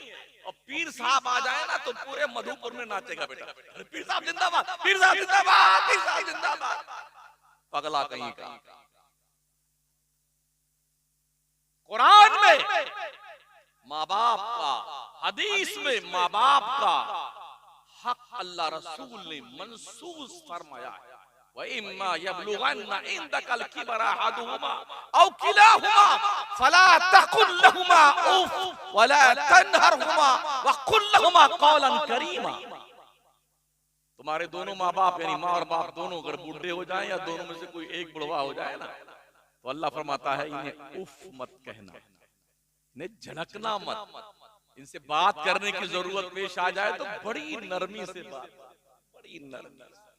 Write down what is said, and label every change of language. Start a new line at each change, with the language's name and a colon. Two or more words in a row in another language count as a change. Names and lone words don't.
Hindi: और पीर साहब आ जाए ना तो पूरे मधुपुर में नाचेगा बेटा, पीर साहब जिंदाबाद, पीर साहब जिंदाबाद, पीर साहब जिंदाबाद। पगला कहीं का। कुरान में माँ बाप का, हदीस में माँ बाप का हक अल्लाह रसूल ने मनसूस फरमाया है।
Arabic: وإما يبلغن عندك الكبر أحدهما أو كلاهما فلا تقل لهما أف ولا تنهرهما وقل لهما قولا كريما.
Hindi: तुम्हारे दोनों माँ बाप यानी माँ और बाप दोनों अगर बूढ़े हो जाएं या दोनों में से कोई एक बुढ़वा हो जाए ना, तो अल्लाह फरमाता है इन्हें उफ मत कहना, इन्हें झड़कना मत। इनसे बात करने की जरूरत पेश आ जाए तो बड़ी नरमी से बात, बड़ी नरमी।